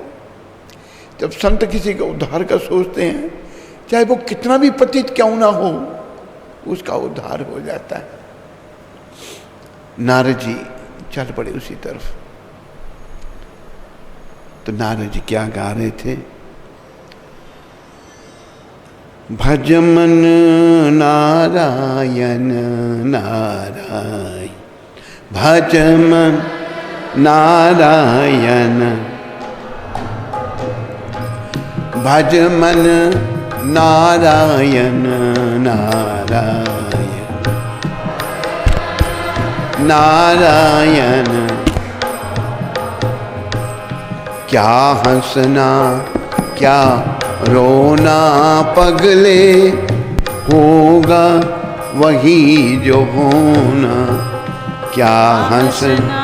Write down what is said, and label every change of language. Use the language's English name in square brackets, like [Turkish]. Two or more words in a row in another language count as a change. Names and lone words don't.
[Hindi] जब संत किसी का उद्धार का सोचते हैं, चाहे वो कितना भी पतित क्यों ना हो, उसका उद्धार हो जाता है। नारद जी चल पड़े उसी तरफ। तो नारद जी क्या गा रहे थे। भज मन नारायण नारायण, भज मन नारायण भज मन नारायण नारायण नारायण। क्या हंसना क्या रोना पगले, होगा वही जो होना। क्या हंसना